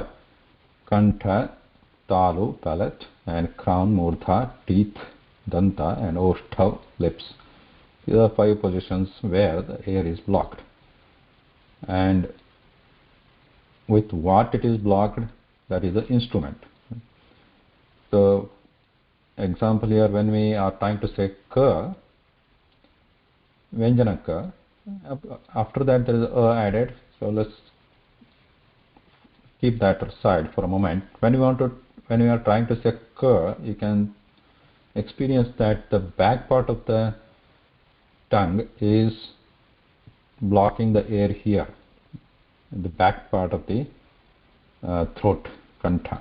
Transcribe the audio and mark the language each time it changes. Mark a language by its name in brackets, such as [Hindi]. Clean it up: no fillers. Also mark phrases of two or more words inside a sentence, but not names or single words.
[English] Kantha, talu, palate, and crown, murdha, teeth, danta, and oshthav, lips. These are 5 positions where the air is blocked. And with what it is blocked, that is the instrument. So, example here, when we are trying to say ka, Vyanjana ka, after that there is a added. So let's keep that aside for a moment. When we are trying to say ka, you can experience that the back part of the tongue is blocking the air here, the back part of the throat, kantha.